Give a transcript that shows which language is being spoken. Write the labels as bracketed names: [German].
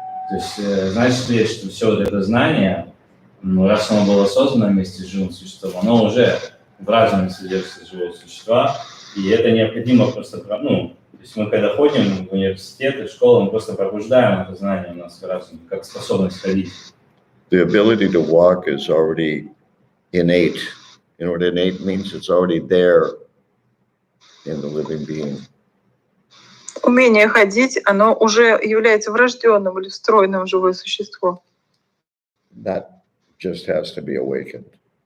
[Russian] То есть, значит ли, что все вот это знание, раз оно было создано вместе с живым существом, оно уже в разуме содержится живого существа, И это необходимо просто, ну, то есть мы когда ходим в университеты, в школы, мы просто пробуждаем это знание у нас разум, как способность ходить. [English] The ability to walk is already innate. You know what innate means? It's already there in the living being. [Russian] Умение ходить, оно уже является врожденным или встроенным в живое существо. [English] That just has to be awakened.